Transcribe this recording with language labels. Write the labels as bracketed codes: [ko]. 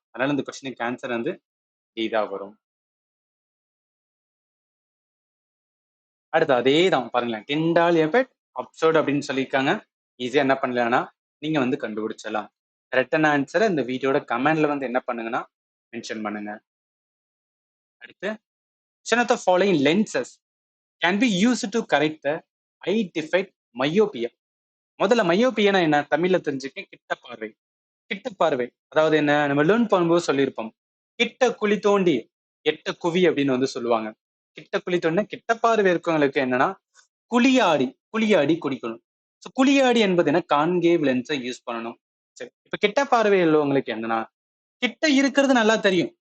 [ta] அதனால இந்த கொஸ்டினுக்கு ஆன்சர் வந்து டி தான் வரும். அடுத்து அதே தான் பாருங்களேன். டிண்டால் எஃபெக்ட், அப்சர்ட் அப்படின்னு சொல்லியிருக்காங்க. ஈஸியா என்ன பண்ணலாம்னா, நீங்க வந்து கண்டுபிடிச்சிடலாம். கரெக்டான ஆன்சரை இந்த வீடியோட கமெண்ட்ல வந்து என்ன பண்ணுங்கன்னா, மென்ஷன் பண்ணுங்க. [en] அடுத்து, which of the following lenses can be used to correct the eye defect myopia? [ta] முதல்ல மையோபியானா என்ன? தமிழ்ல தெரிஞ்சுக்க, கிட்ட பார்வை. கிட்ட பார்வை. அதாவது என்ன? நம்ம லேர்ன் பண்ணும்போது சொல்லியிருப்போம். கிட்ட குழி தோண்டி எட்ட குவி அப்படின்னு வந்து சொல்லுவாங்க. கிட்ட குழி தோண்டினா கிட்ட பார்வை இருக்கவங்களுக்கு என்னன்னா, குழியாடி குழியாடி குடிக்கணும். ஸோ குழியாடி என்பது என்ன? கான்கேவ் லென்ஸை யூஸ் பண்ணணும். சரி. இப்ப கிட்ட பார்வை உள்ளவங்களுக்கு என்னன்னா, கிட்ட இருக்கிறது நல்லா தெரியும்.